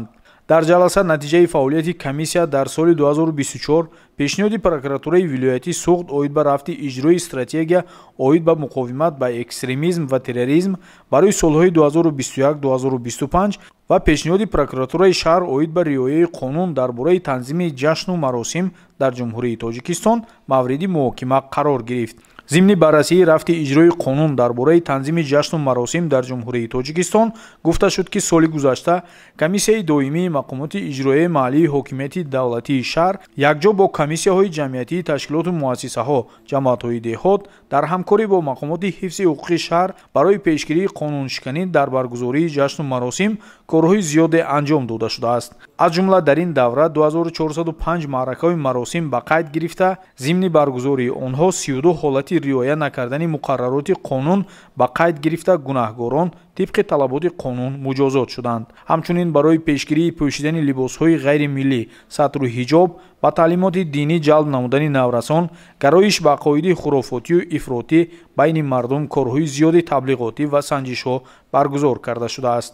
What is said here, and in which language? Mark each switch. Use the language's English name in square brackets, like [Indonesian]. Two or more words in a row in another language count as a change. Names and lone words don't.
[Tajik] дар ҷаласа натиҷаи фаъолияти комиссия дар соли 2024 пешниҳоди прокуратураи вилоятӣ суғд оид ба рафти иҷрои стратегия оид ба муқовимат ба экстремизм ва терроризм барои солҳои 2021-2025 ва пешниҳоди прокуратураи шаҳр оид ба риояи қонун дар бораи танзими ҷашну маросим дар ҷумҳурии тоҷикистон мавриди муҳокима қарор гирифт. ҳангоми баррасии рафти иҷрои қонун дар бораи танзими ҷашн ва маросим дар Ҷумҳурии Тоҷикистон гуфта шуд ки соли гузашта комиссияи доимии мақомоти иҷроияи маҳаллии ҳокимияти давлатии шаҳр якҷо бо комиссияҳои ҷамъиятии ташкилот ва муассисаҳо ҷамоатҳои деҳот дар ҳамкорӣ бо мақомоти ҳифзи ҳуқуқи шаҳр барои пешгирии қонуншиканӣ дар баргузории ҷашн ва маросим корҳои зиёд анҷом дода шуда аст. аз ҷумла дар ин давра 2405 маъракаҳои маросим ба қайд гирифта зимни баргузории онҳо 32 ҳолат риоя накардани муқаррароти қонун ба қайд гирифта гунаҳгорон тибқи талаботи қонун муҷозот шуданд. Ҳамчунин барои пешгирии пӯшидани либосҳои ғайримиллӣ, сатру ҳиҷоб, ба таълимоти динӣ ҷалб намудани наврасон, гароиш ба ақоиди хурофотию ифротӣ байни мардум корҳои зиёди таблиғотӣ ва санҷишҳо баргузор карда шудааст.